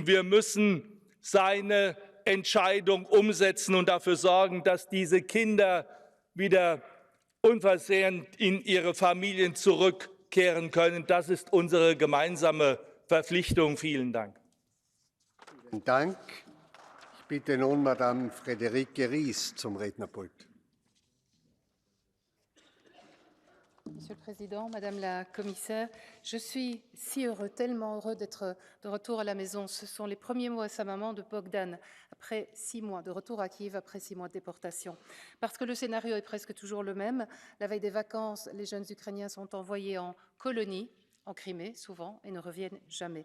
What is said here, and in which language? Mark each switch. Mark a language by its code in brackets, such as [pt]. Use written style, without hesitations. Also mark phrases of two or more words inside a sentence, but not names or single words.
[de] Wir müssen seine Entscheidung umsetzen und dafür sorgen, dass diese Kinder wieder unversehrt in ihre Familien zurückkehren können. Das ist unsere gemeinsame Verpflichtung. Vielen Dank. Vielen Dank. Ich bitte nun Madame Friederike Ries zum Rednerpult. [fr] Monsieur le Président, Madame la Commissaire, je suis si heureux, tellement heureux d'être de retour à la maison. Ce sont les premiers mots à sa maman de Bogdan, après 6 mois, de retour à Kiev après 6 mois de déportation. Parce que le scénario est presque toujours le même. La veille des vacances, les jeunes Ukrainiens sont envoyés en colonie, en Crimée, souvent, et ne reviennent jamais.